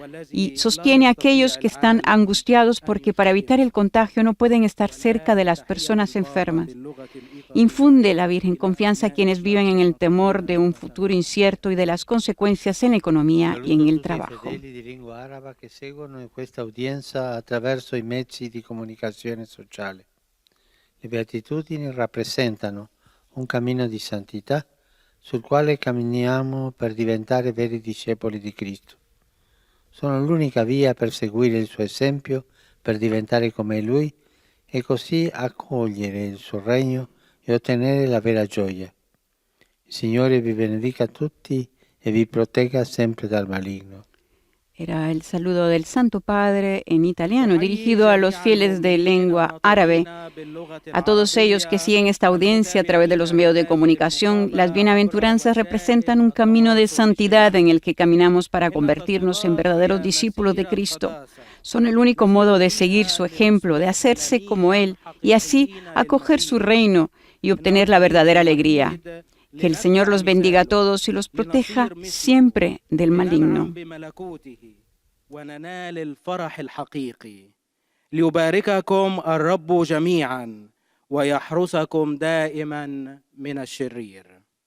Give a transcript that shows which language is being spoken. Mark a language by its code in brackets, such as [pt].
[es] Y sostiene a aquellos que están angustiados porque para evitar el contagio no pueden estar cerca de las personas enfermas. Infunde la Virgen confianza a quienes viven en el temor de un futuro incierto y de las consecuencias en la economía y en el trabajo. [it] Che seguono in questa udienza attraverso i mezzi di comunicazione sociale. Le beatitudini rappresentano un cammino di santità sul quale camminiamo per diventare veri discepoli di Cristo. Sono l'unica via per seguire il suo esempio, per diventare come Lui e così accogliere il suo regno e ottenere la vera gioia. Il Signore vi benedica tutti e vi protegga sempre dal maligno. [es] Era el saludo del Santo Padre en italiano, dirigido a los fieles de lengua árabe. A todos ellos que siguen esta audiencia a través de los medios de comunicación, las bienaventuranzas representan un camino de santidad en el que caminamos para convertirnos en verdaderos discípulos de Cristo. Son el único modo de seguir su ejemplo, de hacerse como Él y así acoger su reino y obtener la verdadera alegría. Que el Señor los bendiga a todos y los proteja siempre del maligno. [ar] ليبارككم الرب جميعا ويحرسكم دائما من الشرير.